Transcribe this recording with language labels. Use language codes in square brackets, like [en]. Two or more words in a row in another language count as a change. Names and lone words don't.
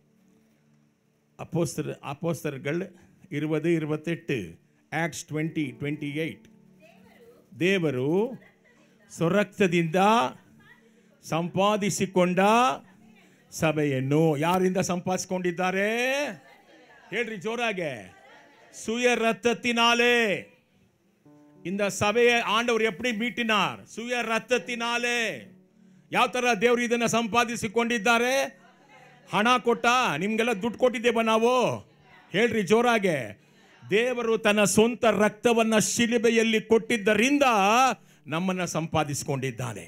[kn] ಅಪೊಸ್ತಲರುಗಳು 20-28. ಆಕ್ಟ್ಸ್ 20-28. ದೇವರು ಸ್ವರಕ್ತದಿಂದ ಸಂಪಾದಿಸಿಕೊಂಡ ಸಭೆಯನ್ನು ಯಾರಿಂದ ಸಂಪಾದಿಸಿಕೊಂಡಿದ್ದಾರೆ? ಹೇಳ್ರಿ ಜೋರಾಗೆ. [ta] சுய ரத்தத்தினாலே. இந்த சபையை ஆண்டவர் எப்படி மீட்டினார்? சுய ರಕ್ತத்தினாலே. [kn] ಯಾವ ತರ ದೇವರು ಇದನ್ನ ಸಂಪಾದಿಸಿಕೊಂಡಿದ್ದಾರೆ? ಹಣ ಕೊಟ್ಟ? ನಿಮ್ಗೆಲ್ಲ ದುಡ್ಡು ಕೊಟ್ಟಿದ್ದೇವ ನಾವು? ಹೇಳ್ರಿ ಜೋರಾಗೆ. ದೇವರು ತನ್ನ ಸ್ವಂತ ರಕ್ತವನ್ನ ಶಿಲುಬೆಯಲ್ಲಿ ಕೊಟ್ಟಿದ್ದರಿಂದ ನಮ್ಮನ್ನ ಸಂಪಾದಿಸಿಕೊಂಡಿದ್ದಾನೆ.